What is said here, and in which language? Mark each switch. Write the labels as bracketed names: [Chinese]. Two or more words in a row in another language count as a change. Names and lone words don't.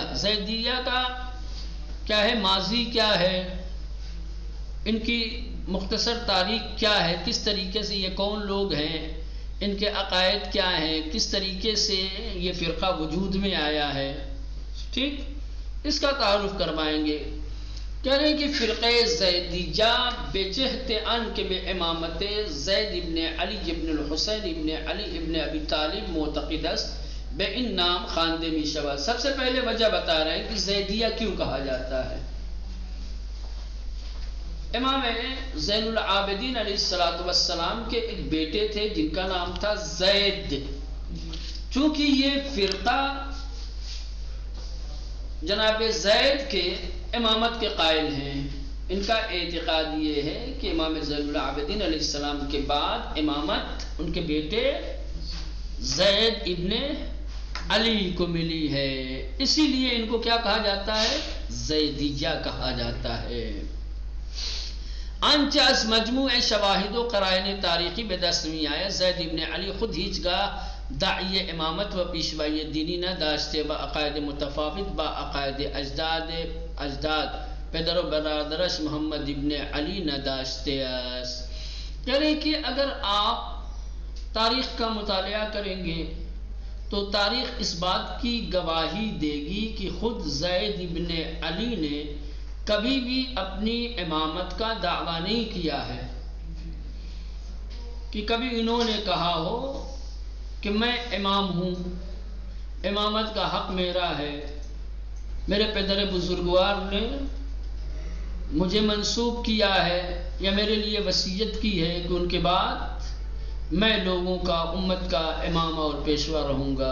[Urdu] زیدیہ کا کیا ہے، ماضی کیا ہے، ان کی مختصر تاریخ کیا ہے، کس طریقے سے یہ کون لوگ ہیں، ان کے عقائد کیا ہیں، کس طریقے سے یہ فرقہ وجود میں آیا ہے، ٹھیک، اس کا تعارف کروائیں گے۔ کہہ رہے ہیں کہ [Persian] فرقہ زیدیہ بجہت ان کے بے امامت زید ابن علی ابن الحسین ابن علی ابن ابی طالب معتقد است بے ان نام خواندے می شود۔ [Urdu] سب سے پہلے وجہ بتا رہے ہیں کہ زیدیہ کیوں کہا جاتا ہے۔ امام زین العابدین علیہ السلام کے ایک بیٹے تھے جن کا نام تھا زید۔ چونکہ یہ فرقہ جناب زید کے امامت کے قائل ہیں، ان کا اعتقاد یہ ہے کہ امام زین العابدین علیہ السلام کے بعد امامت ان کے بیٹے زید ابن علی کو ملی ہے، اسی لیے ان کو کیا کہا جاتا ہے، زیدیہ کہا جاتا ہے۔ [Persian] انچہ از مجموع شواہد و قرائن تاریخی به دست می آید زید ابن علی خود هیچگاه داعی امامت و پیشوائی دینی نداشته و عقاید متفاوت با عقاید اجداد پدر و برادرش محمد ابن علی نداشته است۔ [Urdu] کہہ رہے کہ اگر آپ تاریخ کا مطالعہ کریں گے تو تاریخ اس بات کی گواہی دے گی کہ خود زید ابن علی نے کبھی بھی اپنی امامت کا دعویٰ نہیں کیا ہے، کہ کبھی انہوں نے کہا ہو کہ میں امام ہوں، امامت کا حق میرا ہے، میرے پدر بزرگوار نے مجھے منسوب کیا ہے یا میرے لیے وصیت کی ہے کہ ان کے بعد میں لوگوں کا، امت کا امام اور پیشوا رہوں گا۔